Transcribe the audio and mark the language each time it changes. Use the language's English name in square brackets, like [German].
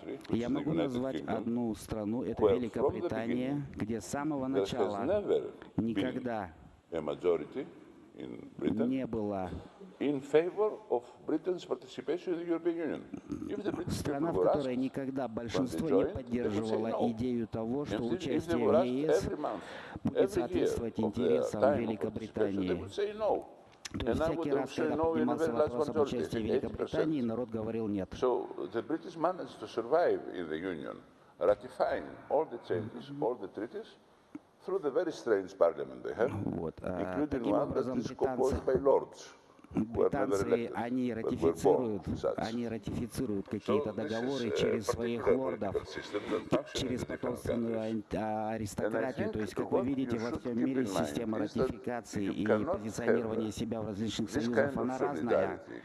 [Russian] Я могу назвать одну страну, это Великобритания, где с самого начала никогда не было страна, в которой никогда большинство не поддерживало идею того, что участие в ЕС будет соответствовать интересам Великобритании. То есть всякий раз, когда поднимался вопрос об участии Великобритании, народ говорил нет. [English] So the British managed to survive in the Union, ratifying all the changes, all the treaties, through the very strange parliament they have, including one that is composed by lords. [Russian] Британцы, они ратифицируют какие-то договоры через своих лордов, через потомственную аристократию. То есть, как вы видите, во всем мире система ратификации и позиционирования себя в различных союзах, она разная.